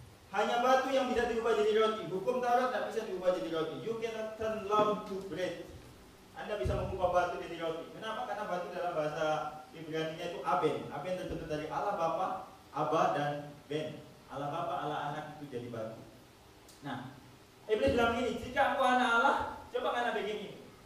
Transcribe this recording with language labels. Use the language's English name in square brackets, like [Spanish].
[Indonesian] Hanya batu yang bisa diubah jadi roti. Hukum Taurat tidak bisa diubah jadi roti. [English] You cannot turn loud to bread. [Indonesian] Anda bisa mengubah batu jadi roti. Kenapa? Karena batu dalam bahasa Ibrani-nya itu aben. Aben terbentuk dari Allah Bapa, Aba dan Ben. Allah Bapa, Allah Anak itu jadi batu. Nah, Iblis bilang ini, jika engkau anak Allah, coba kana begini.